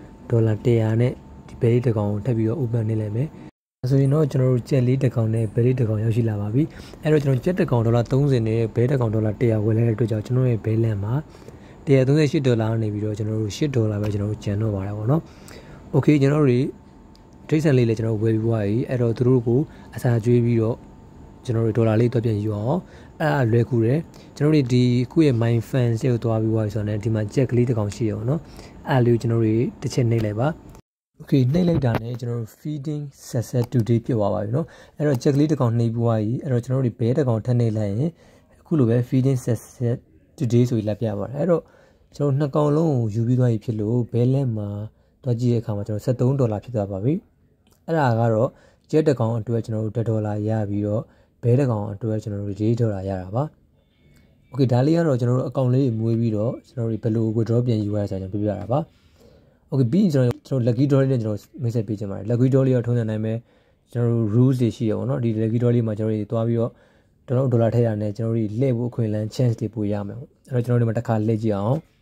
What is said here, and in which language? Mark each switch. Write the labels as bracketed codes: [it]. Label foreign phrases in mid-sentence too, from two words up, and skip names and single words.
[my] $100 နဲ့ဒီဘဲလေးတစ်ကောင်ကိုထပ်ပြီးတော့ open နှိပ်လိုက်မယ်ဆိုရင်တော့ကျွန်တော်တို့ကြက်လေးတစ်ကောင်နဲ့ဘဲလေးတစ်ကောင်ရောက်ရှိလာပါပြီအဲ့တော့ကျွန်တော်ကြက်တစ်ကောင်$30နဲ့ဘဲတစ်ကောင်$100ဝယ်လိုက်တဲ့အတွက်ကြောင့်ကျွန်တော်ရဲ့ဘဲလန်မှာ$138နေပြီးတော့ကျွန်တော်တို့$8ပဲကျွန်တော်တို့ကျန်တော့ပါတယ်ပေါ့နော် okay ကျွန်တော်တို့ဒိတ်ဆန်လေးလည်းကျွန်တော်ဝယ်ပြီးသွားပြီအဲ့ တော့သူတို့ကိုအစာကျွေးပြီးတော့ကျွန်တော်တို့ဒေါ်လာလေးတော့ပြန်ယူအောင်အဲ့ဒါလွယ်ကူတယ်ကျွန်တော်တို့ဒီခုရဲ့ [en] my fans [my] တွေကိုတွားပြီးသွားပြီဆိုတော့ဒီမှာကြက်ကလေးတစ်ကောင်ရှိရအောင်နော်အဲ့လေးကိုကျွန်တော်တို့တစ်ချက်နှိပ်လိုက်ပါokay နှိပ် လိုက်တာနဲ့ကျွန်တော်တို့ [en] feeding success today [my] ဖြစ်သွားပါပြီเนาะအဲ့တော့ check လေးတစ်ကောင်နှိပ်ပြီးသွားပြီအဲ့တော့ကျွန်တော်တို့ဘဲတစ်ကောင်ထပ်နှိပ်လိုက်ရင်အခုလိုပဲ [en] feeding success today [my] ဆိုပြီးလက်ပြပါတယ်အဲ့တော့ ကျွန်တော်နှစ်ကောင်လုံးကိုယူပြီးသွားပြီဖြစ်လို့ဘဲလက်မှာတွားကြည့်တဲ့အခါမှာကျွန်တော်$73ဖြစ်သွားပါပြီအဲ့ဒါကတော့ jet တစ်ကောင်အတွက်ကျွန်တော်တို့ $1ရပြီးတော့ဘဲတစ်ကောင်အတွက်ကျွန်တော်တို့$4ရတာပါ okay ဒါလေးကတော့ကျွန်တော်တို့အကောင့်လေးတွေမွေးပြီးတော့ကျွန်တော်တို့ဘယ်လို withdraw ပြန်ယူရလဲဆိုတော့ကျွန်တော်ပြပြတာပါokay ပြီးရင်ကျွန်တော် [en] lucky draw [my] လေးနဲ့ကျွန်တော် message ပေးချင်ပါတယ် [en] lucky draw [my] လေးတော့ထုံးစံတိုင်းပဲကျွန်တော်တို့ rules တွေရှိရပါတော့ဒီ [en] lucky draw [my] လေးမှာကျွန်တော်တို့တွားပြီးတော့ဒေါ်လာထည့်ရတဲ့ကျွန်တော်တို့လှည့်ဖို့အခွင့်အလမ်း chance တွေပို့ရမယ်ပေါ့အဲ့တော့ကျွန်တော်တို့ဒီမှာတစ်ခါလှည့်ကြည့်အောင်